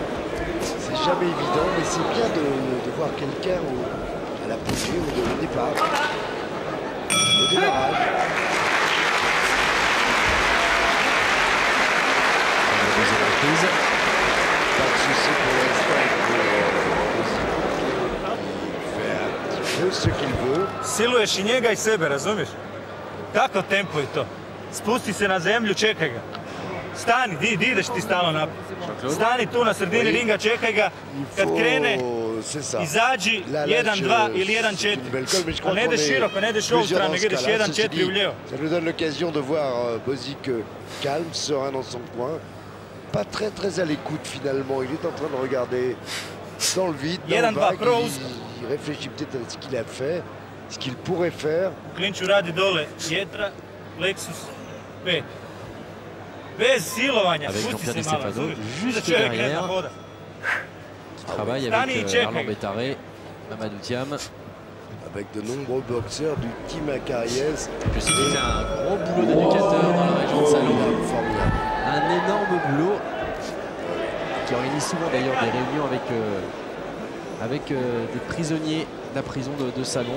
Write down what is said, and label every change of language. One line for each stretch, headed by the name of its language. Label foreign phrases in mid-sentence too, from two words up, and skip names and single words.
French: C'est jamais évident, mais c'est bien de voir quelqu'un à l'apogée ou au départ, au démarrage. La deuxième reprise. Pas de souci pour l'instant. Il fait un petit peu ce qu'il veut.
Croatian: Siluješ i njega i sebe, razumiješ? Kakav tempo je to? Spusti se na zemlju, čekaj ga. Stani, di ideš ti stalno naprijed. Stani tu na sredini ringa, čekaj ga. Kad krene, izađi 1-2 ili 1-4. Ali ne ideš široko, ne ideš ovu stranu, nego ideš 1-4 u lijevo.
French: Ça nous donne l'occasion de voir Bozic calme, serein dans son coin. Pas très à l'écoute finalement. Il est en train de regarder dans le vide, dans le vague. Il réfléchit peut-être à ce qu'il a fait, ce qu'il pourrait faire.
Croatian: U klinču radi dole, jetra, plexus, 5. Bez silovanja, spusti se malo, razumiješ? Da čovjek ne zna hoda.
French: Qui travaille avec Arlan Bétaré, Mamadou Thiam. Avec de nombreux boxeurs du team Acariès. Je sais qu'il fait un gros boulot d'éducateur dans la région de Salon. Un énorme boulot qui organise souvent d'ailleurs des réunions avec des prisonniers de la prison de Salon.